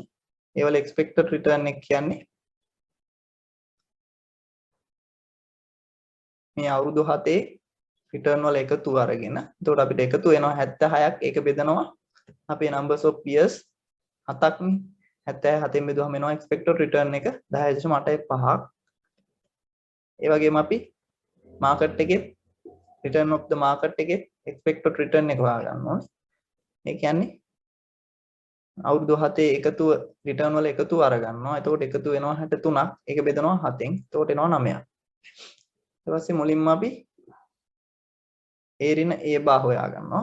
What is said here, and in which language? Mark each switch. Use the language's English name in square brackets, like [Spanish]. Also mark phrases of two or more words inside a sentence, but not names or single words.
[Sinhala] A වල [English] expected return [Sinhala] එක කියන්නේ මේ අවුරුදු 7 return වල එකතු අරගෙන. එතකොට අපිට එකතු වෙනවා 76ක්. ඒක බෙදනවා අපේ [English] numbers of years [Sinhala] 7ක් නේ. 77න් බෙදුවම එනවා [English] expected return [Sinhala] එක 10.85ක්. ඒ වගේම අපි market එකේ [English] return of the market [Sinhala] එකේ [English] expected return [Sinhala] එක හොයා ගන්න ඕනේ. ඒ කියන්නේ අවුරුදු 7 එකතුව return වල එකතුව අරගන්නවා. එතකොට එකතු වෙනවා 63ක්. ඒක බෙදනවා 7ෙන්. එතකොට එනවා 9ක්. ඊට පස්සේ මුලින්ම අපි A ඍණ A බා හොයා ගන්නවා.